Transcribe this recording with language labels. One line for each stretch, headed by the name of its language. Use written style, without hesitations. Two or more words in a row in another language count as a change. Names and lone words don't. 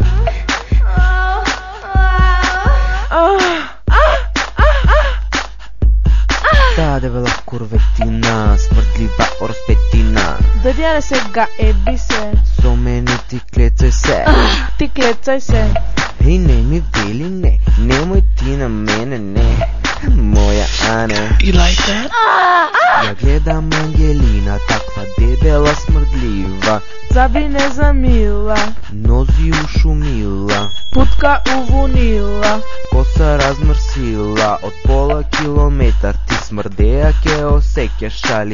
Macedonian: Та дебела курветина, смрдлива орспетина. Дојди не сега, еби се. Со мене ти клецај се. Ти клецај се. Еј, не ми вели не, немој ти на мене не. Моја Ане.
English: You like that?
Macedonian: Ја гледам Ангелина, таква дебела смрдлива. Заби не замила, Нози ушумила, путка увунила. коса размрсила, од пола километар ти смрдеа ке осеќаш али.